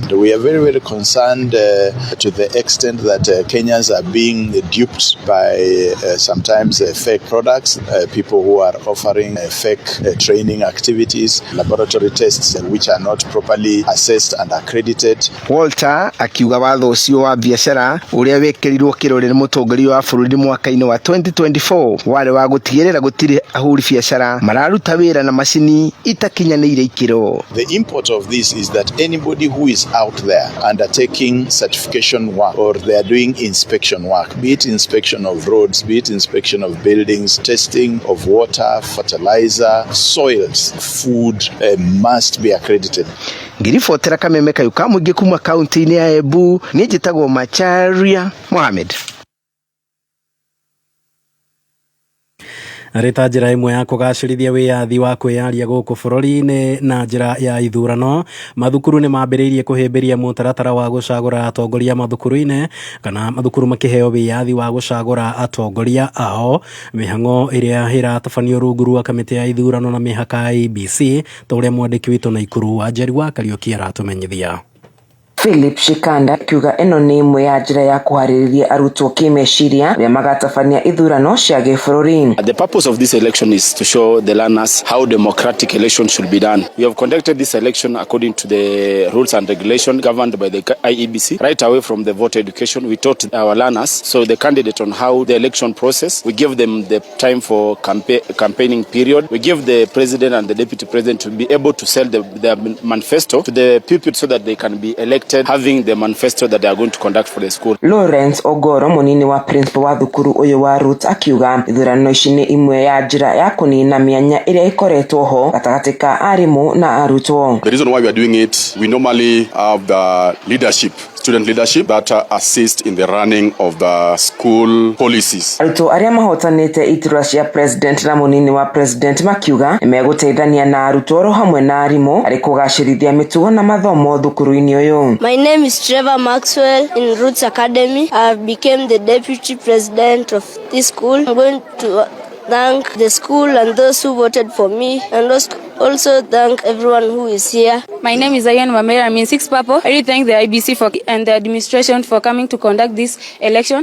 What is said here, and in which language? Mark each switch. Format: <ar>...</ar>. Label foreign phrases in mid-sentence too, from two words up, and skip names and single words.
<en>We are very, very concerned to the extent that Kenyans are being duped by sometimes fake products, people who are offering fake training activities, laboratory tests which are not properly assessed and accredited.</en> <ki>Walter akiuga watho ucio wa biashara uria wekerirwo kirore ni mutongoria wa bururi mwaka-ini wa 2024 wale wa gutigirira gutiri ahuri biashara mararuta wira na macini itakinyanire ikiro.</ki> <en>The import of this is that anybody who is out there undertaking certification work or they are doing inspection work, be it inspection of roads, be it inspection of buildings, testing of water, fertilizer, soils, food, must be accredited.</en> <ki>Ngiribotera Kameme Kayuka muingi kuma kaunti-ini ya Embu ni njitagwo Macharia Mohamed. Arita njira imwe ya kugacirithia wiyathi wa kwiyaria guku bururi-ini na njira ya ithurano, mathukuru ni mambiriirie kuhimbiria mutaratara wa gucagura atongoria mathukuru-ini kana mathukuru makiheo wiyathi wa gucagura atongoria ao. Mihango iria iratabanio rungu rwa kamiti ya ithurano na mihaka IEBC ta uria mwandiki witu Naikuru wa Njeri wa Kariuki aratumenyithia. Philip Shikanda kiuga eno ni imwe ya njira ya kuhaririria arutwo kimeciria ria magatabania ithurano cia gibũrũri.</ki> <en>The purpose of this election is to show the learners how democratic election should be done. We have conducted this election according to the rules and regulations governed by the IEBC. Right away from the voter education, we taught our learners, so the candidate, on how the election process. We give them the time for campaigning period. We give the president and the deputy president to be able to sell their manifesto to the people so that they can be elected having the manifesto that they are going to conduct for the school.</en> <ki>Lawrence Ogoro munini wa principal wa thukuru uyu wa Roots akiuga ithurano ici ni imwe ya njira ya kunina mianya iria ikoretwo ho gatagati ka arimu na arutwo.</ki> <en>The reason why we are doing it, we normally have the leadership, student leadership that assist in the running of the school policies.</en> <ki>Arutwo aria mahotanite iturwa cia president na munini wa president makiuga nimeguteithania na arutwo ro hamwe na arimu ari kugacirithia mitugo na mathomo thukuru-ini uyu.</ki> <en>My name is Trevor Maxwell in Roots Academy. I became the deputy president of this school. I'm going to thank the school and those who voted for me, and also thank everyone who is here. My name is Ayan Mamera. I'm in 6 Purple. I really thank the IBC and the administration for coming to conduct this election.</en>